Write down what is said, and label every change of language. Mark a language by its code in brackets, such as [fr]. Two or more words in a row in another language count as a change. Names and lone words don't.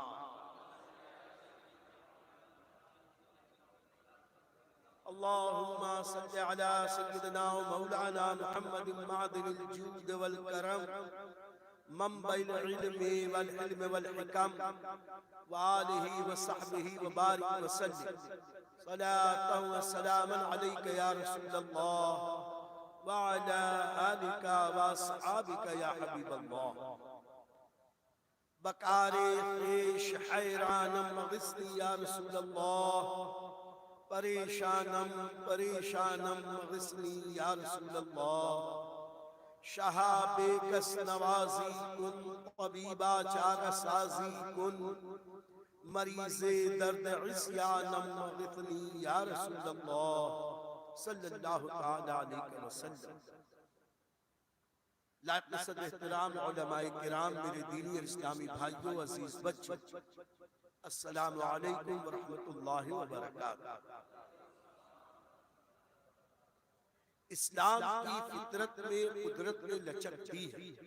[ar] اللهم صل على سيدنا ومولانا محمد معدن الجود والكرم، منبع العلم والحلم والحكم، وآلہ وصحبہ وبارک وسلم. صلاة وسلاما عليك يا رسول الله وعلى آلك وأصحابك يا حبيب الله. [fa] بکار خویش حیرانم [ar] مغثنی یا رسول اللہ، پریشانم مغثنی یا رسول اللہ. [fa] شہاب کس نوازی کن، طبیبہ چارہ سازی کن، مریض درد عصیانم [ar] مغثنی یا رسول اللہ صلی اللہ تعالی علیہ وسلم. [ur] لائق نصد احترام علماء کرام، میرے دینی اور اسلامی بھائیوں، عزیز بچوں، [ar] السلام علیکم ورحمۃ اللہ وبرکاتہ. [ur] اسلام کی فطرت میں قدرت میں لچک دی ہے.